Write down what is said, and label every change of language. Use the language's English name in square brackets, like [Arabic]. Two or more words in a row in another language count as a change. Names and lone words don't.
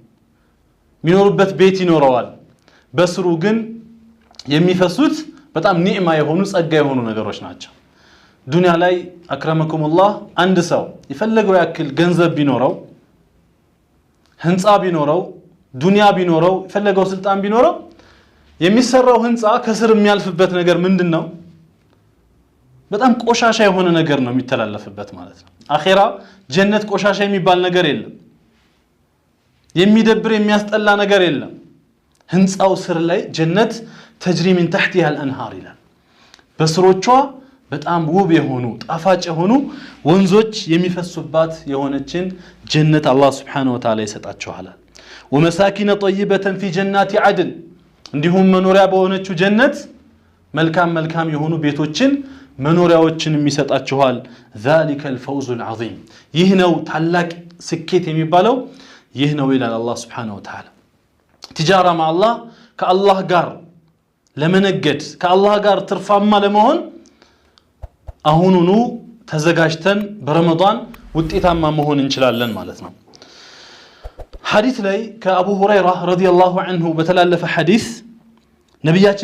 [Amharic] ሚኖርበት ቤት ይኖረዋል በስሩ ግን የሚፈሱት በጣም ኒዕማ የሆኑ ጸጋ የሆኑ ነገሮች ናቸው። ዱንያ ላይ አክረመኩሙላህ አንድ ሰው የፈለገው ያክል ገንዘብ ቢኖረው ህንጻ ቢኖረው ዱንያ ቢኖረው የፈለገው ስልጣን ቢኖረው የሚሰራው ህንጻ ከስር የሚያልፍበት ነገር ምንድነው? በጣም ቆሻሻ የሆነ ነገር ነው የሚተላለፍበት ማለት ነው። አኺራ ጀነት ቆሻሻ የሚባል ነገር የለም። የሚደብር የሚያስጠላ ነገር የለም። ህንጻው ስር ላይ ጀነት ተጅሪ [Arabic] من تحتها الانهار [Amharic] ይላል። በስሮቿ በጣም ውብ የሆኑ ጣፋጭ የሆኑ ወንዞች የሚፈሱባት የሆነችን ጀነት አላህ [Arabic] سبحانه وتعالى [Amharic] ይሰጣቸዋል። [Arabic] ومساكن طيبة في جنات عدن [Amharic] እንዲሁም መኖሪያ በሆነችው ጀነት መልካም የሆኑ ቤቶችን መኖሪያዎችን የሚሰጣቸዋል። [Arabic] ذلك الفوز العظيم [Amharic] ይህ ነው ታላቅ ስኬት የሚባለው ይህ ነው ይላል አላህ [Arabic] سبحانه وتعالى። تجارة مع الله [Amharic] ከአላህ ጋር ለመነገድ ከአላህ ጋር ትርፋማ ለመሆን አሁኑኑ ተዘጋጅተን በረመዳን ውጤታማ መሆን እንችላለን ማለት ነው። ሐዲስ ላይ ከአቡ ሁረይራ [Arabic] رضي الله عنه [Amharic] በተላለፈ ሐዲስ ነብያችን